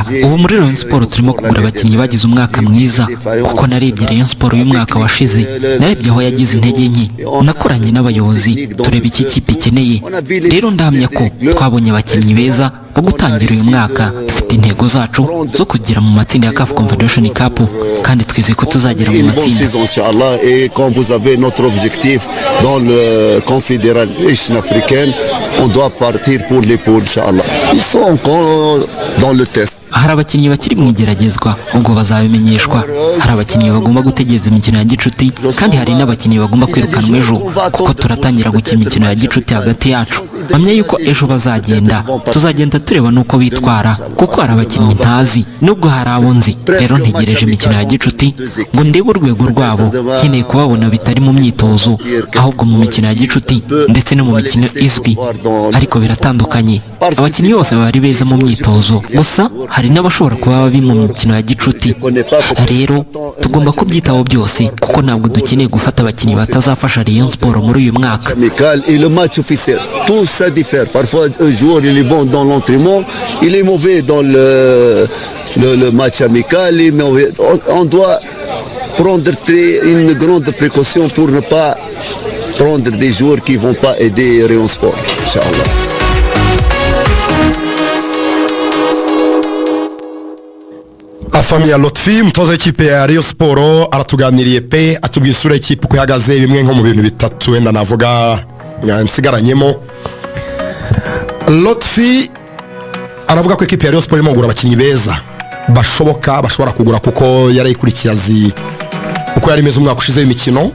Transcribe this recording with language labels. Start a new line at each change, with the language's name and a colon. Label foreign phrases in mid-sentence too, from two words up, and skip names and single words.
Kinyarwanda: ubu muri Rayon Sport turimo kugura abakinnyi bagize umwaka mwiza, kuko narebye Rayon Sport y'umwaka washize, narebye aho yagize intege nke, nakoranye n'abayobozi tureba iki kipe ikeneye. rero ndahamya ko twabonye abakinnyi beza wo gutangira uyu mwaka dufite intego zacu zo kugera mu matsinda ya CAF Confederation Cup kandi twizeye ko tuzagera mu matsinda.
French: Et quand vous avez notre objectif dans le Confédération africaine, on doit partir pour les poules, Inch'Allah. Ils sont encore dans le test.
Kinyarwanda: Hari abakinnyi bakiri mu igeragezwa ubwo bazabimenyeshwa. Hari abakinnyi bagomba gutegereza imikino ya gicuti kandi hari n'abakinnyi bagomba kwirukanwa ejo kuko turatangira gukina imikino ya gicuti hagati yacu. Mpamya yuko ejo tuzagenda tureba nuko bitwara kuko hari abakinnyi ntazi nubwo hari abo nzi. Rero ntegereje imikino ya gicuti ngo ndebe urwego rwabo, nkeneye kubabona bitari mu myitozo ahubwo mu mikino ya gicuti ndetse no mu mikino izwi, ariko biratandukanye. Abakinnyi bose bari beza mu myitozo, gusa hari n'abashobora kuba babi mu mikino ya gicuti. Rero tugomba kubyitaho byose kuko ntabwo dukeneye gufata abakinnyi batazafasha Rayon Sport muri uyu mwaka.
French: Et le match officiel, tout ça diffère. Parfois un joueur il est bon dans l'entraînement, il est mauvais dans le match amical. On doit prendre une grande précaution pour ne pas prendre des joueurs qui ne vont pas aider Rayon Sport, Inch'Allah.
Kinyarwanda: Afamia Lotfi umutoza w'ikipe ya Rayon Sport aratuganiriye pe atubwiye isura y'ikipe uko ihagaze, bimwe nko mu bintu bitatu wenda navuga nsigaranyemo. Lotfi aravuga ko ikipe ya Rayon Sport irimo kugura abakinnyi beza bashobora kugura kuko yarayikurikiye azi uko yari imeze umwaka ushize w'imikino.